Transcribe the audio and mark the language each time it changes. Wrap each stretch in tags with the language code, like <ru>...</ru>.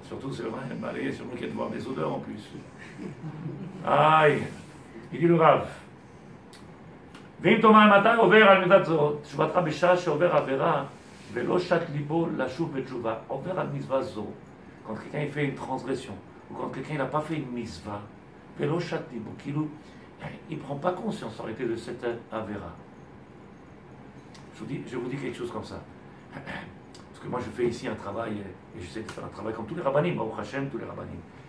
<fr>Surtout, c'est vrai, balayer sur moi qui a de voir des odeurs en plus. Aïe. Il dit le Rav.</fr> <he>ואם תאמר מתי עובר על מידת זאת, תשובתך בשעה שעובר עבירה, ולא שת ליבו לשוב בתשובה, עובר על מצווה זו.</he> <fr>Quand quelqu'un il fait une transgression, ou quand quelqu'un n'a pas fait une mitzvah,</fr> <he>ולא שת ליבו, כאילו,</he> <fr>il ne prend pas conscience en réalité de cette avéra. Je vous dis quelque chose comme ça. Parce que moi je fais ici un travail, et j'essaie de faire un travail comme tous les rabbanim, Baruch Hashem, tous les rabbanim.</fr>